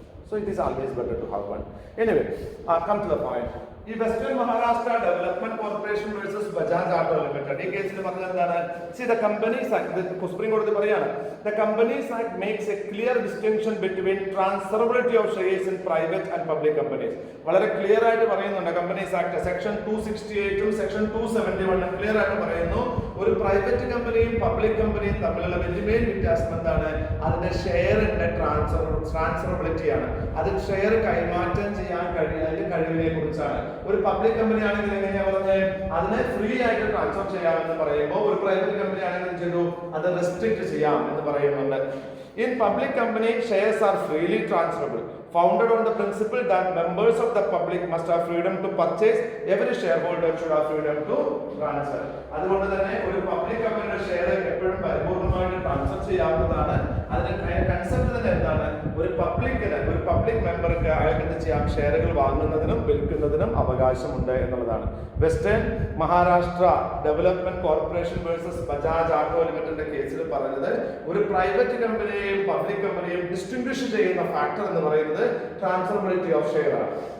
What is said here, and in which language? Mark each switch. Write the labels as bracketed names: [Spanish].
[English] So it is always better to have one. Anyway, come to the point. [Malayalam] ഈ western Maharashtra development corporation versus Bajaj ആട്ടോ limited ഈ കേസിൽ പറഞ്ഞത് എന്താണ്? [English] the companies act, [Malayalam] സുപ്രീം കോടതി പറയാണ്, [English] The companies act makes a clear distinction between transferability of shares in private and public companies. [Malayalam] വളരെ clear ആയിട്ട് പറയുന്നുണ്ട് companies act section 268 section 271 clear ആയിട്ട് പറയുന്നു. ഒരു പ്രൈവറ്റ് കമ്പനിയും പബ്ലിക് കമ്പനിയും തമ്മിലുള്ള വലിയ വ്യത്യാസം എന്താണ്? അതിന്റെ ഷെയറിന്റെ ട്രാൻസ്ഫറബിലിറ്റിയാണ്. അതിൽ ഷെയർ കൈമാറ്റം ചെയ്യാൻ കഴിവിനെ കുറിച്ചാണ്. ഒരു പബ്ലിക് കമ്പനി ആണെങ്കിൽ എങ്ങനെയാ പറഞ്ഞത്? അതിനെ ഫ്രീ ആയിട്ട് ട്രാൻസ്ഫർ ചെയ്യാമെന്ന് പറയുമ്പോൾ ഒരു പ്രൈവറ്റ് കമ്പനി ആണെങ്കിൽ ചെയ്തു അത് റെസ്ട്രിക്ട് ചെയ്യാം എന്ന് പറയുന്നുണ്ട്. [English] In public company, shares are freely transferable, founded on the principle that members of the public must have freedom to purchase. Every shareholder should have freedom to transfer. [Malayalam] അതുകൊണ്ട് തന്നെ ഒരു public കമ്പനിയുടെ ഷെയർ എപ്പോഴും പരിപൂർണമായിട്ട് transfer ചെയ്യാവുന്നതാണ്. അതിന്റെ concept തന്നെ എന്താണ്? ഒരു പബ്ലിക് മെമ്പർക്ക് അയാൾക്ക് എന്ത് ചെയ്യാം? ഷെയറുകൾ വാങ്ങുന്നതിനും വിൽക്കുന്നതിനും അവകാശമുണ്ട് എന്നുള്ളതാണ്. Western Maharashtra development corporation versus Bajaj ആട്ടോ ലിമിറ്റഡിന്റെ കേസിൽ പറഞ്ഞത് ഒരു പ്രൈവറ്റ് കമ്പനിയെയും പബ്ലിക് കമ്പനിയെയും ഡിസ്റ്റിംഗ്വിഷ് ചെയ്യുന്ന ഫാക്ടർ എന്ന് പറയുന്നത് ട്രാൻസ്ഫറബിലിറ്റി ഓഫ് ഷെയർ ആണ്.